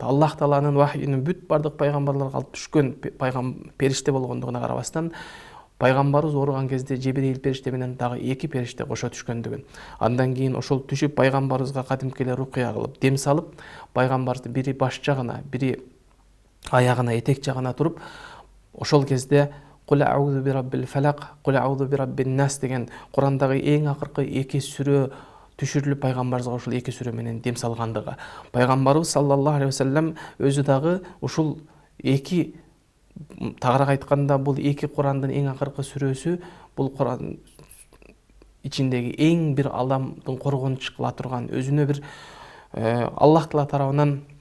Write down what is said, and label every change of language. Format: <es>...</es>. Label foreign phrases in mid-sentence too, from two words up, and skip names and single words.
<ky>Аллах Тааланын вахийин бүт бардык пайгамбарларга алып түшкөн периште болгондугуна карабастан, пайгамбарыбыз ооруган кезде Жибрил периште менен дагы эки периште кошо түшкөндүгүн. Андан кийин ошол түшүп пайгамбарыбызга кадимки эле рукуя кылып, дем салып, пайгамбарды бири баш жагына, бири аягына, этек жагына туруп, ошол кезде</ky> <ar>قل أعوذ برب الفلق، قل أعوذ برب الناس</ar> <ky>деген Курандагы эң акыркы эки сүрө түшүрүлүп, пайгамбарыбызга ушул эки сүрө менен дем салгандыгы. Пайгамбарыбыз</ky> <ar>صلى الله عليه وسلم</ar> <ky>өзү дагы ушул эки, тагыраак айтканда, бул эки Курандын эң акыркы сүрөсү, бул Куран ичиндеги эң бир адамдын коргонуч кыла турган, өзүнө бир Аллах Таала тарабынан</ky>